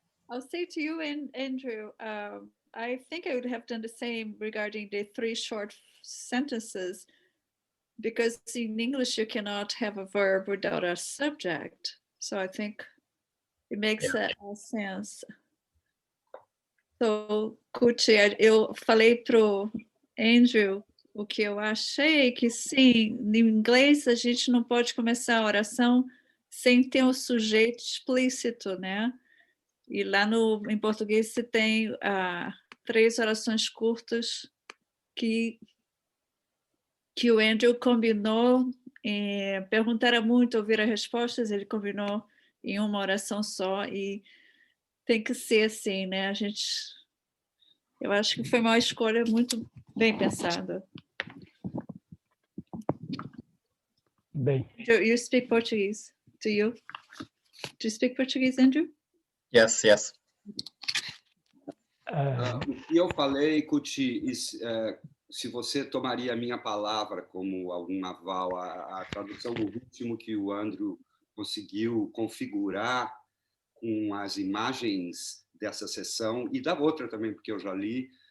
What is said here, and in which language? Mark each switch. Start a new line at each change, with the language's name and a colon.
English: I'll say to you, Andrew, I think I would have done the same regarding the 3 short sentences, because in English you cannot have a verb without a subject. So I think it makes sense.
Portuguese: So, Kuchi, eu falei pro Andrew o que eu achei, que sim, em inglês a gente não pode começar a oração sem ter um sujeito explícito, né? E lá em português você tem 3 orações curtas que o Andrew combinou, perguntaram muito, ouviram respostas, ele combinou em uma oração só, e tem que ser assim, né? Eu acho que foi uma escolha muito bem pensada. Bem.
English: You speak Portuguese, do you? Do you speak Portuguese, Andrew? Yes, yes.
Portuguese: O que eu falei, Kuchi, se você tomaria a minha palavra como algum aval, a tradução do ritmo que o Andrew conseguiu configurar com as imagens dessa sessão e da outra também, porque eu já li,